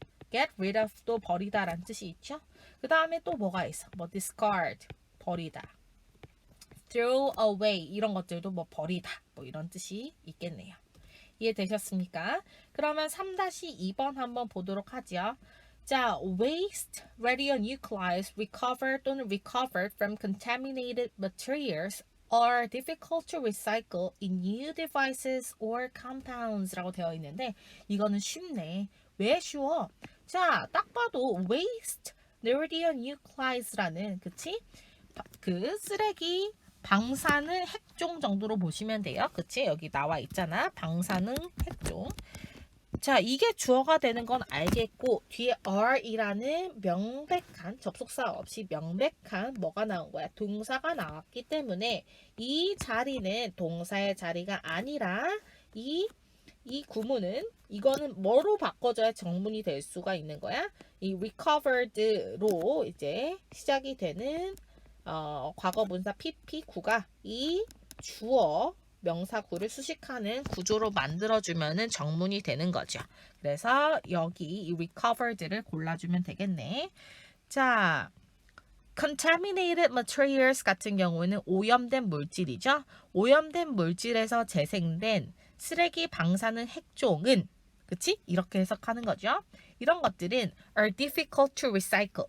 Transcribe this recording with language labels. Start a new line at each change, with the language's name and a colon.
Korean: get rid of도 버리다라는 뜻이 있죠. 그 다음에 또 뭐가 있어? 뭐 discard, 버리다. throw away 이런 것들도 뭐 버리다 뭐 이런 뜻이 있겠네요. 이해되셨습니까? 그러면 3-2번 한번 보도록 하죠.
English: 자, waste radionuclides recovered 또는 recovered from contaminated materials are difficult to recycle in new devices or compounds
Korean: 라고 되어 있는데 이거는 쉽네. 왜 쉬워? 자, 딱 봐도 waste radionuclides라는 그치? 그 쓰레기 방사능 핵종 정도로 보시면 돼요. 그치? 여기 나와 있잖아. 방사능 핵종. 자, 이게 주어가 되는 건 알겠고 뒤에 are이라는 명백한 접속사 없이 명백한 뭐가 나온 거야? 동사가 나왔기 때문에 이 자리는 동사의 자리가 아니라 이 구문은 이거는 뭐로 바꿔줘야 정문이 될 수가 있는 거야? 이 recovered로 이제 시작이 되는 과거분사 PP9가 이 주어 명사구를 수식하는 구조로 만들어주면은 정문이 되는 거죠. 그래서 여기 이 recovered를 골라주면 되겠네. 자, contaminated materials 같은 경우는 오염된 물질이죠. 오염된 물질에서 재생된 쓰레기 방사능 핵종은 그치? 이렇게 해석하는 거죠. 이런 것들은
English: are difficult to recycle.